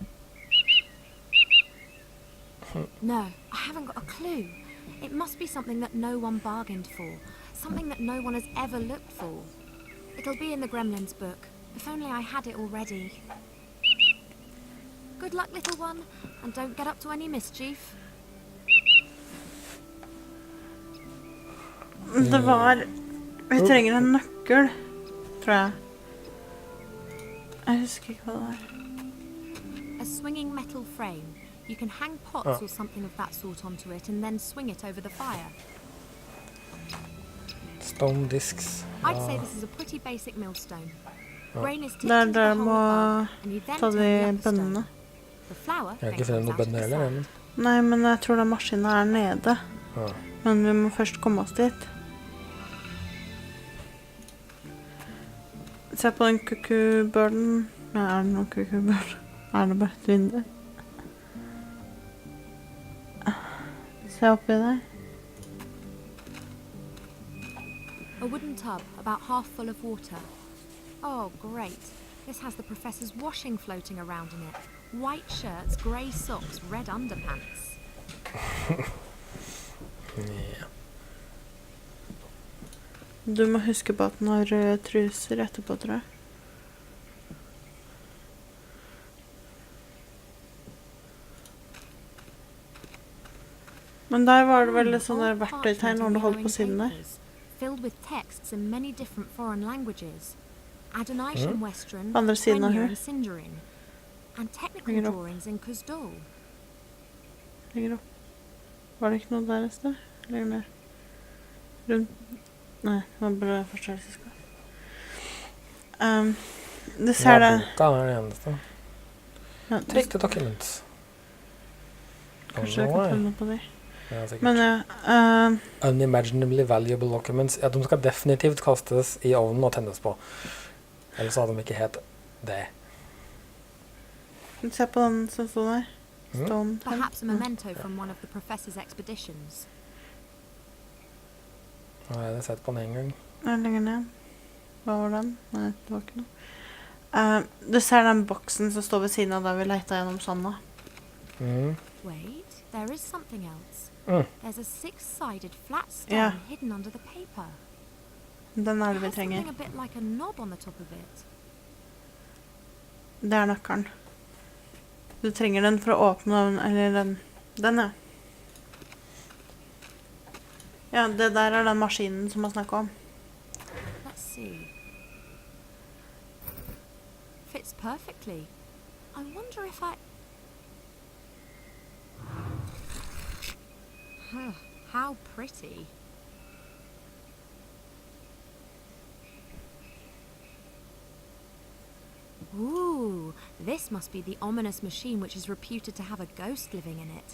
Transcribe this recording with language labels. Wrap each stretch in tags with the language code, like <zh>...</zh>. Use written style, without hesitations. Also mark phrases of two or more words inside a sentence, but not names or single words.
<en>No, I haven't got a clue. It must be something that no one bargained for. Something that no one has ever looked for. It'll be in the Gremlins book. If only I had it already. Good luck, little one, and don't get up to any mischief.</en> <no>Det var... Vi trenger en nøkkel, tror jeg. Jeg husker ikke hva det var.</no> <en>A swinging metal frame. You can hang pots or something of that sort onto it and then swing it over the fire. Stone discs. I'd say this is a pretty basic millstone. Grain is tipped</en> <no>Der</no> <en>into the</en> <no>dere</no> <en>hole</en> <no>må</no> <en>above, and you then</en> <no>ta</no> <en>turn</en> <no>de</no> <en>the upper</en> <no>bønnene.</no> <en>stone. The flour</en> <no>Jeg har</no> <en>then</en> <no>ikke funnet</no> <en>comes</en> <no>noen</no> <en>out of</en> <no>bønner</no> <en>the</en> <no>heller,</no> <en>sand.</en> <no>men... Nei, men jeg tror den maskinen nede. Ja. Men vi må først komme oss dit. Se på den kukubørden. Ja, det noen kukubørd? Det bare et vindu? Se oppi der.</no> <en>A wooden tub, about half full of water. Oh, great. This has the professor's washing floating around in it. White shirts, grey socks, red underpants.</en> <no>Ja. Du må huske på at den har røde truser etterpå, tror jeg. Men der var det vel sånn der verktøytegn når du holdt på siden der.</no> <en>Filled with texts in many different foreign languages. Adonation Western,</en> <no>På andre siden av</no> <en>Quenya</en> <no>her.</no> <en>and Sindarin. And technical</en> <no>Lenger opp.</no> <en>drawings in Kuzdal.</en> <no>Lenger opp. Var det ikke noe der et sted? Lenger ned. Rundt. Nei, det var bare forstørrelsesskap. Du ser det. Boka er det eneste. Ja,</no> <en>Take the documents.</en> <no>kanskje jeg kan finne på de. Ja, sikkert. Men ja,</no> <en>Unimaginably valuable documents.</en> <no>Ja, de skal definitivt kastes I ovnen og tennes på. Ellers hadde de ikke het det. se på den som stod der.</no> <en>Stone. Perhaps a memento from one of the professor's expeditions.</en> <no>Nå har jeg sett på den en gang. Ja, lenger ned. Hva var den? Nei, det var ikke noe. Du ser den boksen som står ved siden av der vi leter gjennom sånn.</no> <en>Wait, there is something else. Mm. There's a six-sided flat stone</en> <no>Ja.</no> <en>hidden under the paper.</en> <no>Den er</no> <en>It</en> <no>det vi</no> <en>has</en> <no>trenger.</no> <en>something a bit like a knob on the top of it.</en> <no>Det er nøkkelen. Du trenger den for å åpne den, eller den ja. Ja, det der er den maskinen som man snakker om.</no> <en>Let's see. Fits perfectly. I wonder if I... How pretty. Ooh, this must be the ominous machine which is reputed to have a ghost living in it.</en>